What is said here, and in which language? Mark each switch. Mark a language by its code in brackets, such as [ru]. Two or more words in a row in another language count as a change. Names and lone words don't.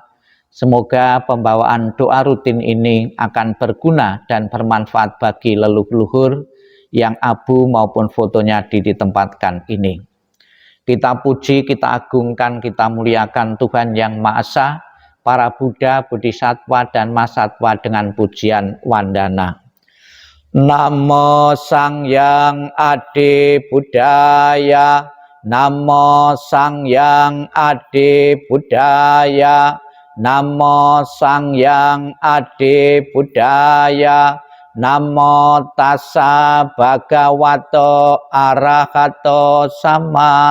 [id] Semoga pembawaan doa rutin ini akan berguna dan bermanfaat bagi leluhur yang abu maupun fotonya ditempatkan ini. Kita puji, kita agungkan, kita muliakan Tuhan Yang Maha Esa, para Buddha, Bodhisattva, dan Mahasatwa dengan pujian wandana. [kaw] Namo Sang Hyang Adibudaya, Namo Sang Hyang Adibudaya, Namo Sang Hyang [pi] Adibudaya, Namo Tassa Bhagavato Arahato Sama